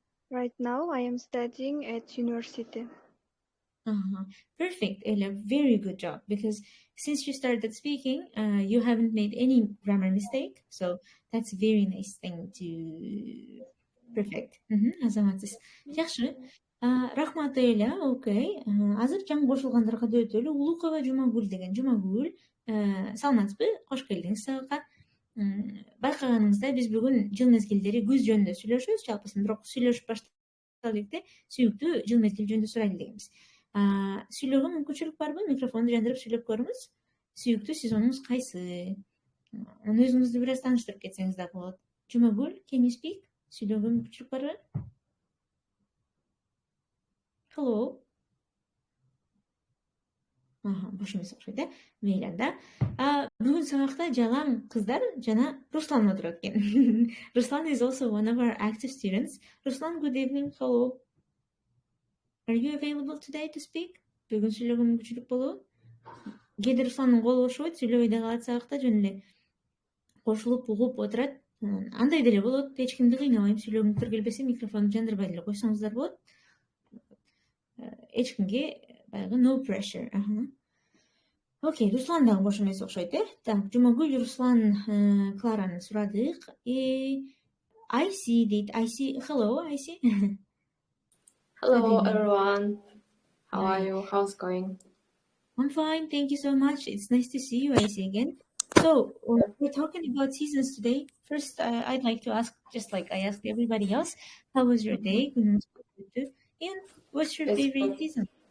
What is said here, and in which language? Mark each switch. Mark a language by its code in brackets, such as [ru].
[en] Right now, I am studying at university. Perfect, Ella. Very good job. Because since you started speaking, you haven't made any grammar mistake. So that's a very nice thing to perfect. [ky] Азаматсыз. Жакшы. Рахмат, Эля. Окей. Азыр жаңы кошулгандарга да өтөлү. Улукова Жумагүл деген. Жумагүл, саламатсызбы? Кош келдиңиз сабакка. Байкаганыңызда биз бүгүн жыл мезгилдери күз жөнүндө сүйлөшөбүз, жалпысын, бирок сүйлөшүп баштаган эле сүйүктүү жыл мезгил жөнүндө сурайлы дегенбиз. Сүйлөөгө мүмкүнчүлүк барбы? Микрофонду жандырып сүйлөп көрүңүз. Сүйүктүү сезонуңуз кайсы? Аны өзүңүздү бир аз тааныштырып кетсеңиз да болот. [en] Жумагүл, can you speak? [ky] Сүйлөөгө мүмкүнчүлүк барбы? [en] Hello. [ky] Бош эмес окшойт, мейли анда. Бүгүн сабакта жалаң кыздар жана Руслан отурат экен. [en] Ruslan is also one of our active students. Ruslan, good evening. Hello. Are you available today to speak? [ky] Бүгүн сүйлөгөн мүмкүнчүлүк болобу? Кээде Русландын колу бошобойт, сүйлөбөй да калат сабакта, жөн эле кошулуп угуп отурат. Андай деле болот. Эч кимди кыйнабайм, сүйлөгүңүздөр келбесе микрофонду жандырбай деле койсоңуздар болот. Эч кимге баягы [en] no pressure. [ky] Окей, Руслан дагы бош эмес окшойт, Так, Жумагүл, Руслан, Клараны сурадык. Айси дейт. Айси, [en] hello, [ky] Айси. [en] Hello, everyone. How are you? How's it going? I'm fine, thank you so much. It's nice to see you, Aysi, again. So, we're talking about seasons today. First, I'd like to ask, just like I asked everybody else, how was your day? And what's your favorite season?